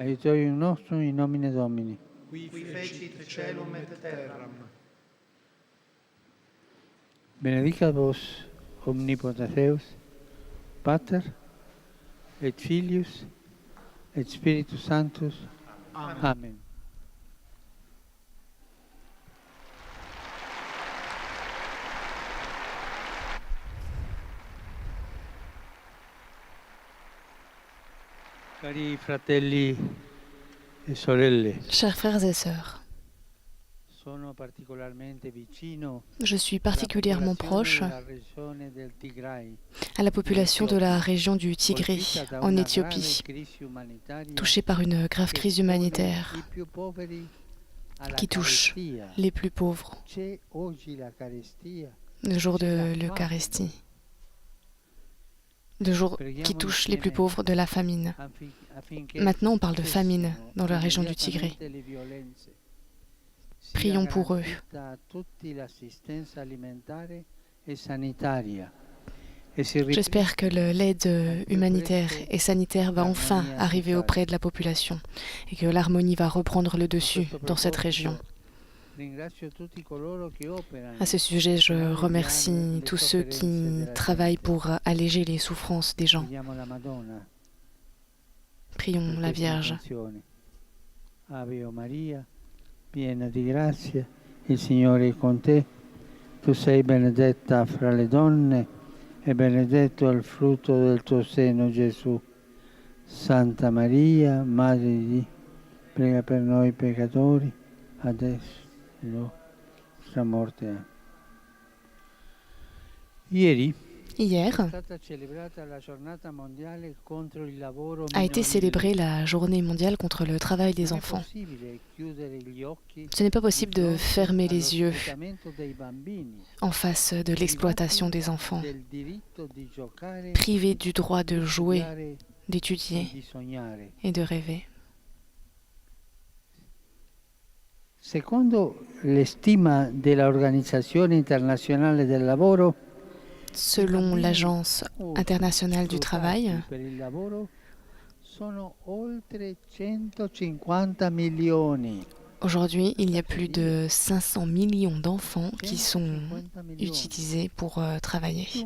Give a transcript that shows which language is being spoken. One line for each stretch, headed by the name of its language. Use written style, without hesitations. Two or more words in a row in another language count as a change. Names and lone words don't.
Latin: aiutorium nostrum in nomine Domini. Qui fecit caelum et terram. Benedicat vos omnipotens Deus, Pater et Filius et Spiritus Sanctus. Amen. Amen.
Italian: Cari fratelli e sorelle,
French: Chers frères et sœurs,
Italian: sono particolarmente vicino
French: je suis
Italian: alla
French: particulièrement proche
Italian: popolazione della regione del Tigray,
French: à la population de la région du Tigré,
Italian: colpita da
French: en
Italian: una
French: Éthiopie,
Italian: grave crisi umanitaria
French: touchée par une grave
Italian: che
French: crise
Italian: espone
French: humanitaire
Italian: i più poveri alla
French: qui touche
Italian: carestia.
French: les plus pauvres,
Italian: C'è oggi la carestia.
French: le jour de l'Eucharistie, le jour qui touche les plus pauvres de la famine. Maintenant, on parle de famine dans la région du Tigré. Prions pour eux. J'espère que l'aide humanitaire et sanitaire va enfin arriver auprès de la population et que l'harmonie va reprendre le dessus dans cette région. À ce sujet, je remercie tous ceux qui travaillent pour alléger les souffrances des gens. Prions la Vierge.
Italian: Ave Maria, piena di grazia, il Signore è con te. Tu sei benedetta fra le donne e benedetto è il frutto del tuo seno, Gesù. Santa Maria, Madre di Dio, prega per noi peccatori, adesso e all'ora della nostra morte. Ieri
French: Hier a été célébrée la journée mondiale contre le travail des enfants. Ce n'est pas possible de fermer les yeux en face de l'exploitation des enfants, privés du droit de jouer, d'étudier et de rêver.
Italian: Secondo l'estima dell'Organizzazione Internazionale del Lavoro,
French: selon l'Agence internationale du travail, aujourd'hui, il y a plus de 500 millions d'enfants qui sont utilisés pour travailler.